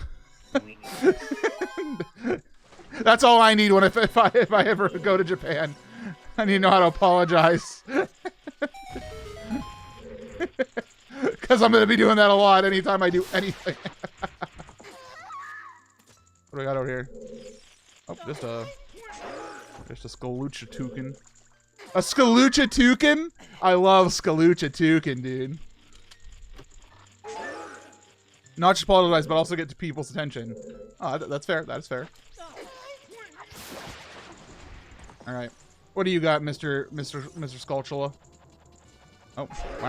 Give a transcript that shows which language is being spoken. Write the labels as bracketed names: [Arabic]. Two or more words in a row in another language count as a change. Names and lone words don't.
[English] That's all I need when if I ever go to Japan. I need to know how to apologize. Because I'm going to be doing that a lot anytime I do anything. What do we got over here? Oh, just a Skalucha toucan. A Skalucha toucan? I love Skalucha toucan, dude. Not just apologize, but also get to people's attention. Oh, that's fair. That is fair. All right. What do you got, Mr. Skulltula? Oh, wow.